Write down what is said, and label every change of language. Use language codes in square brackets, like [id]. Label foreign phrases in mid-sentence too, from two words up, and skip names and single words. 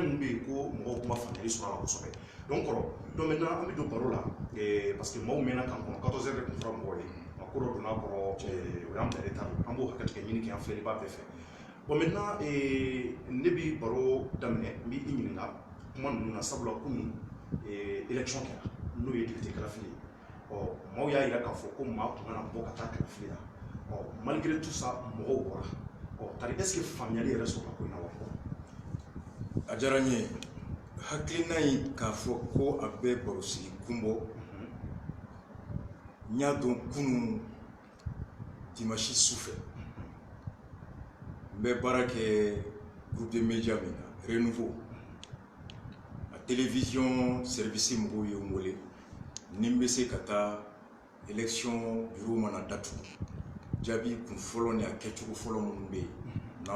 [bm] mun bɛ yen ko mɔgɔw kuma faamuyali sɔrɔ a la kosɛbɛ donc kɔrɔ [fr] donc maintenant [bm] an bɛ don baro la [fr] parce que [bm] maaw mɛnna kan kɔnɔ 14 heures de tun fɔra mɔgɔw ye a ko dɔ donna kɔrɔ o y'an bila retard an b'o hakɛ tigɛ ɲini kɛ an filɛli b'a bɛɛ fɛ [fr] bon maintenant [bm] ne bɛ baro daminɛ n bɛ i ɲininka kuma ninnu na sabula kunun élection kɛra n'o ye député kalafili ye maaw y'a jira k'a fɔ ko maa tun kana bɔ ka taa kalafili la [fr] malgré tout ça [bm] mɔgɔw bɔra tari [fr] est ce que [bm] faamuyali yɛrɛ sɔrɔla ko in na wa a diyara n ye hakilina in k'a fɔ ko a bɛ baro sigi kun bɔ n y'a dɔn kunun dimanche sufɛ n bɛ baara kɛ [fr] groupe de média [bm] min na Renouveau télévision service mɔgɔw ye n wele ni n bɛ se ka taa [fr] élection bureau [bm] mana datugu jaabi kun fɔlɔ ni a kɛcogo fɔlɔ minnu bɛ yen n'an